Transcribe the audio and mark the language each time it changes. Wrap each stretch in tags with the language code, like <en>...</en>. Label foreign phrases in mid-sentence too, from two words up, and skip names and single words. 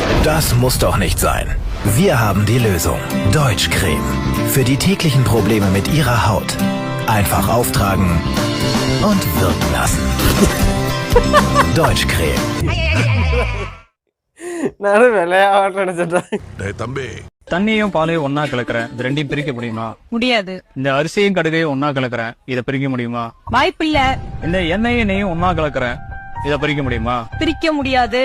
<de>Das muss doch nicht sein. Wir haben die Lösung. Deutschcreme. Für die täglichen Probleme mit Ihrer Haut. Einfach auftragen und wirken lassen. Deutschcreme.</de> <ta>நானும் விளையாட நினைச்சிட்டேன். தம்பி, தண்ணியும் பாலையும் ஒன்னா கலக்குறேன், இது ரெண்டையும் பிரிக்க முடியுமா? முடியாது. இந்த அரிசியும் கடுகையும் ஒன்னா கலக்குறேன், இதை பிரிக்க முடியுமா? வாய்ப்பில்ல. இந்த எண்ணெயும் நெய்யும் ஒன்னா கலக்குறேன், இதை பிரிக்க முடியுமா? பிரிக்க முடியாது.</ta>